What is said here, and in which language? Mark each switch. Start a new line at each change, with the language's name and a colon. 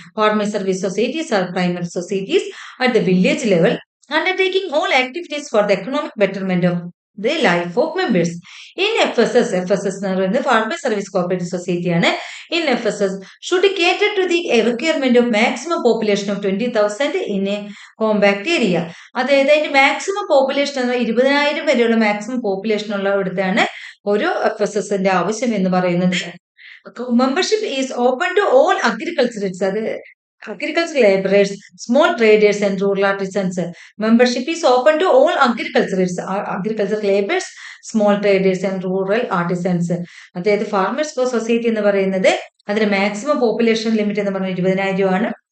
English: Farmers service societies are primary societies at the village level undertaking all activities for the economic betterment of the life of members.
Malayalam: In FSS എന്ന് പറയുന്നത് farmers service cooperative സൊസൈറ്റിയാണ്.
English: In FSS should cater to the requirement of maximum population of 20,000 in a compact area.
Malayalam: അതായത് അതിന്റെ maximum population 20,000 വരെയുള്ള maximum population ഉള്ളിടത്താണ് ഒരു FSSന്റെ ആവശ്യം എന്ന് പറയുന്നത്.
English: Membership is open to all agriculturist, അത് agricultural laborers, small traders and rural artisans. Membership is open to all agriculturists, agricultural laborers, small traders and rural artisans.
Malayalam: അതായത് farmers society എന്ന് പറയുന്നത് അതിന്റെ മാക്സിമം പോപ്പുലേഷൻ ലിമിറ്റ് എന്ന് പറഞ്ഞാൽ 20,000 ആണ്.